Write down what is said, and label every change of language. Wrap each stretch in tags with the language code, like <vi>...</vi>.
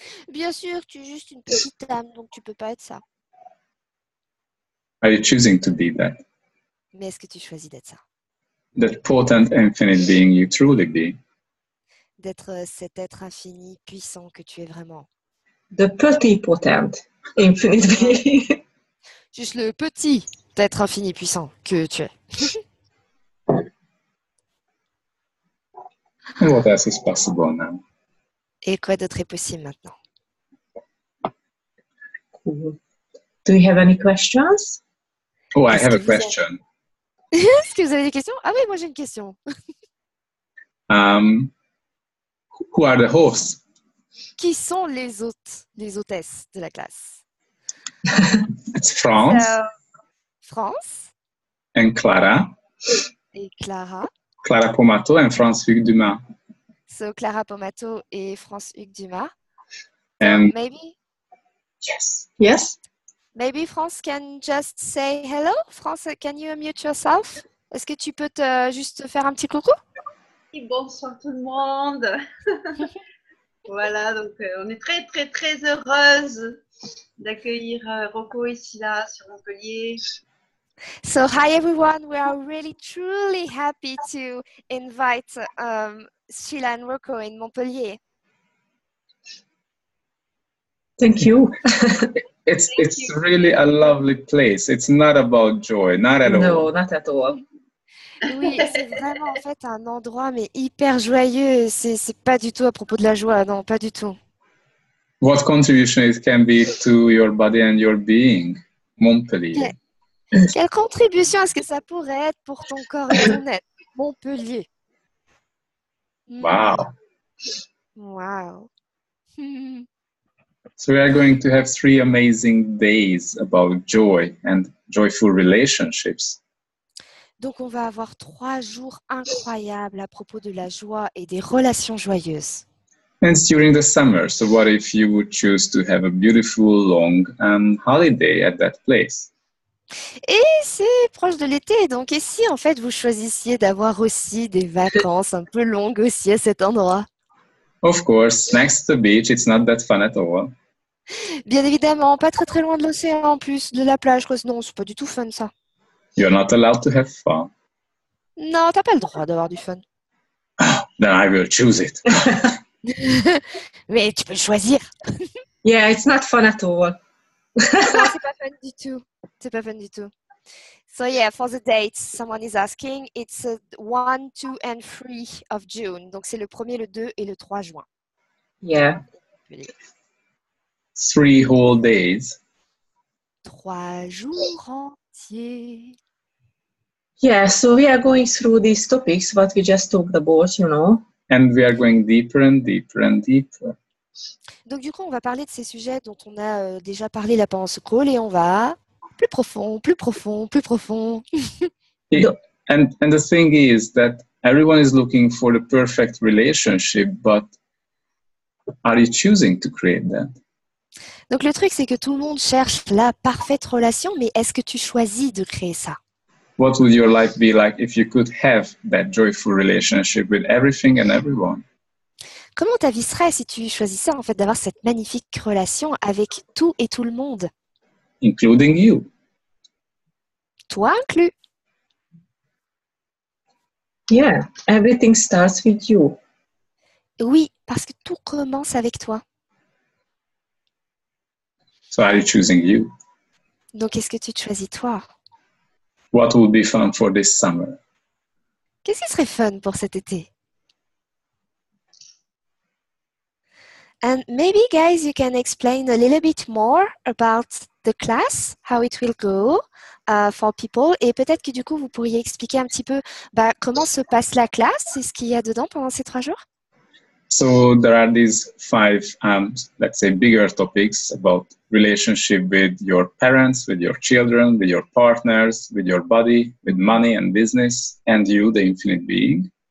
<fr>Bien sûr, tu es juste une petite âme, donc tu peux pas être ça.</fr> <en>Are you choosing to be that?</en> <fr>Mais est-ce que tu choisis d'être ça?</fr> <en>That potent, infinite being you truly be.</en> <fr>D'être cet être infini, puissant que tu es vraiment.</fr> <en>The petit potent, infinite being.</en> <fr>Juste le petit être infini, puissant que tu es.</fr> <en>And what else is possible now?</en> <fr>Et quoi d'autre est possible maintenant?</fr> <en>Cool. Do you have any questions? Oh, I</en> <fr>Est-ce</fr> <en>have</en> <fr>que</fr> <en>a</en> <fr>vous avez-</fr> <en>question.</en> <fr>Est-ce que vous avez des questions? Ah oui, moi j'ai une question.</fr> <en>Who are the hosts?</en> <fr>Qui sont les hôtes, les hôtesses de la classe?</fr> <en>It's France</en> <fr>France</fr> <en>and Clara.</en> <fr>et Clara.</fr> <en>Clara Pomato and France Hugues Dumas.</en> <fr>So Clara Pomato et France Hugues Dumas.</fr> <en>And Yes. Maybe France can just say hello. France, can you unmute yourself?</en> <fr>Est-ce que tu peux juste faire un petit coucou? Et bonsoir tout le monde. Voilà, donc on est très très très heureuse d'accueillir Rocco et Sheila sur Montpellier.</fr> <en>So hi everyone, we are really truly happy to invite Sheila and Rocco in Montpellier. Thank you. it's you. really a lovely place. It's not about joy, not at all. No, not at all.</en> <fr>Oui, c'est vraiment en fait un endroit mais hyper joyeux. C'est pas du tout à propos de la joie, non, pas du tout.</fr> <en>What contribution it can be to your body and your being, Montpellier.</en> <fr>Quelle contribution est-ce que ça pourrait être pour ton corps et ton être? Montpellier. Wow. Wow.</fr> <en>So we are going to have 3 amazing days about joy and joyful relationships.</en> <fr>Donc, on va avoir 3 jours incroyables à propos de la joie et des relations joyeuses.</fr> <en>And it's during the summer. So what if you would choose to have a beautiful long holiday at that place?</en> <fr>Et c'est proche de l'été, donc et si en fait vous choisissiez d'avoir aussi des vacances un peu longues aussi à cet endroit?</fr> <en>Of course, next to the beach, it's not that fun at all.</en> <fr>Bien évidemment, pas très très loin de l'océan en plus, de la plage, quoi. Non, c'est pas du tout fun ça.</fr> <en>You're not allowed to have fun.</en> <fr>Non, t'as pas le droit d'avoir du fun.</fr> <en>Then I will choose it.</en> <fr>Mais tu peux le choisir.</fr> <en>Yeah, it's not fun at all.</en> <fr>Non, c'est pas fun du tout. C'est pas fun du tout.</fr> <en>So yeah, for the dates, someone is asking, it's 1, 2 and 3 of June.</en> <fr>Donc c'est le 1er, le 2 et le 3 juin.</fr> <en>Yeah. 3 whole days.</en> <fr>3 jours entiers.</fr> <en>Yeah, so we are going through these topics, what we just talked about, you know. And we are going deeper and deeper and deeper.</en> <fr>Donc du coup, on va parler de ces sujets dont on a déjà parlé là pendant ce call et on va plus profond, plus profond, plus profond.</fr> <en>And the thing is that everyone is looking for the perfect relationship, but are you choosing to create that?</en> <fr>Donc le truc, c'est que tout le monde cherche la parfaite relation, mais est-ce que tu choisis de créer ça?</fr> <en>What would your life be like if you could have that joyful relationship with everything and everyone?</en> <fr>Comment ta vie serait si tu choisissais en fait d'avoir cette magnifique relation avec tout et tout le monde?</fr> <en>Including you.</en> <fr>Toi inclus.</fr> <en>Yeah, everything starts with you.</en> <fr>Oui, parce que tout commence avec toi.</fr> <en>So are you choosing you?</en> <fr>Donc est-ce que tu te choisis toi?</fr> <en>What would be fun for this summer?</en> <fr>Qu'est-ce qui serait fun pour cet été?</fr> <en>And maybe, guys, you can explain a little bit more about the class, how it will go for people.</en> <fr>Et peut-être que du coup, vous pourriez expliquer un petit peu comment se passe la classe et ce qu'il y a dedans pendant ces 3 jours.</fr> <en>So there are these 5, let's say, bigger topics about relationship with your parents, with your children, with your partners, with your body, with money and business, and you, the infinite being.</en>